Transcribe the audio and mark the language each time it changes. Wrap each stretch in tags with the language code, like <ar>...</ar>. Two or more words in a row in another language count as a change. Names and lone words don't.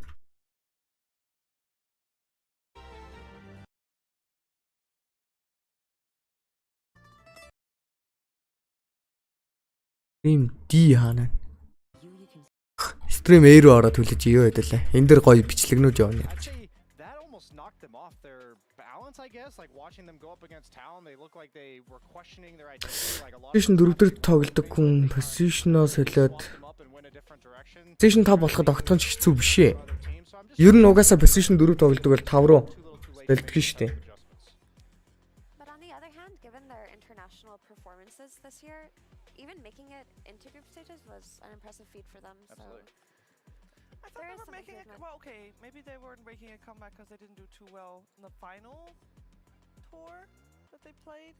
<mn>Стрим D хаана. Стрим A руу ороод хүлээж юу хэдэлээ. Энд дэр гоё бичлэгнүүд явна.</mn> <en>I guess, like watching them go up against Talon, they look like they were questioning their identity, like a lot.</en> <mn>Position 4 дээр тоглодог хүн position-оос солиод position 5 болоход огтхон ч хэцүү биш ээ. Ер нь угаасаа position 4 тоглодог бол 5 руу дэлдэг нь шүү дээ.</mn> <en>But on the other hand, given their international performances this year, even making it into group stages was an impressive feat for them. So I thought they were making it, well, okay, maybe they weren't making a comeback because they didn't do too well in the final tour that they played.</en>